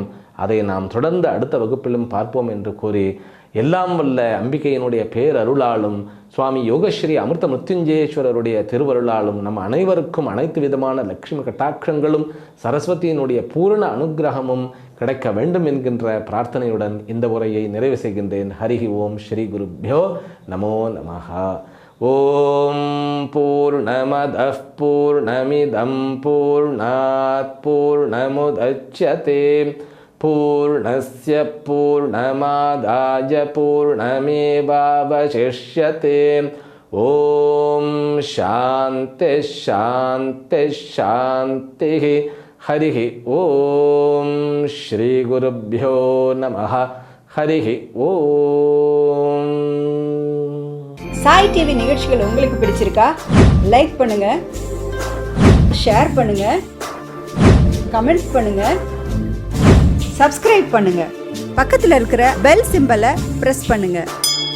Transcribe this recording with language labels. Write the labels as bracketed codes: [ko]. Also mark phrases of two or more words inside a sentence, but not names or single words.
[ta] அதை நாம் தொடர்ந்து அடுத்த வகுப்பிலும் பார்ப்போம் என்று கூறி, எல்லாம் வல்ல அம்பிகையினுடைய பேரருளாலும், சுவாமி யோகஸ்ரீ அமிர்த மிருத்யுஞ்சயேஸ்வரருடைய திருவருளாலும் நம் அனைவருக்கும் அனைத்து விதமான லட்சுமி கட்டாட்சங்களும் சரஸ்வதியினுடைய பூரண அனுகிரகமும் கிடைக்க வேண்டும் என்கின்ற பிரார்த்தனையுடன் இந்த உரையை நிறைவு செய்கின்றேன். [sa] हरिः ॐ श्री गुरुभ्यो नमो नमः। ॐ पूर्णमदः पूर्णमिदं पूर्णात् पूर्णमुदच्यते पूर्णस्य पूर्णमादाय पूर्णमेवावशिष्यते. ॐ शान्तिः शान्तिः शान्तिः. हरिः ॐ श्री गुरुभ्यो नमः. हरिः ॐ. [ta] சாய் டிவி நிகழ்ச்சிகள் உங்களுக்கு பிடிச்சிருக்கா? லைக் பண்ணுங்க, ஷேர் பண்ணுங்க, கமெண்ட்ஸ் பண்ணுங்க, சப்ஸ்கிரைப் பண்ணுங்க, பக்கத்தில் இருக்கிற [en] bell symbol [ta] பிரஸ் பண்ணுங்க.